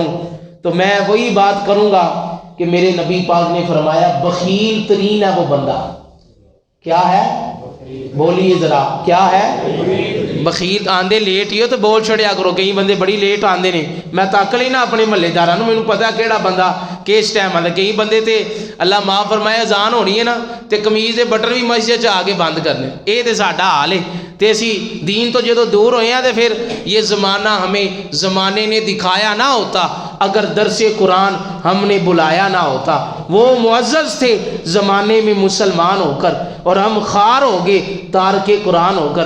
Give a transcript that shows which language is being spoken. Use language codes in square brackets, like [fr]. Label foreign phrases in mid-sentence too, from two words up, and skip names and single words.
[ur] تو میں وہی بات کروں گا کہ میرے نبی پاک نے فرمایا بخیل ترین ہے وہ بندہ۔ کیا ہے؟ بولیے ذرا کیا ہے؟ [pa] بخیل آندے لیٹ ہی ہو تو بول چھڑیا کرو، کئی بندے بڑی لیٹ آندے نے، میں تک لی نا اپنے محلے داراں نوں، مینوں پتا کیڑا بندہ کس ٹائم آندا۔ کئی بندے تے اللہ معاف فرمائے اذان ہونی ہے نا تے قمیض دے بٹن بھی مسجد چ آ کے بند کرنے، اے تے ساڈا حال ہے۔ تے اسی دین تو جدو دور ہوئے ہیں تے [ur] پھر یہ زمانہ ہمیں زمانے نے دکھایا نہ ہوتا، اگر درس قرآن ہم نے بلایا نہ ہوتا۔ وہ معزز تھے زمانے میں مسلمان ہو کر، اور ہم خوار ہو گئے تارک قرآن ہو کر۔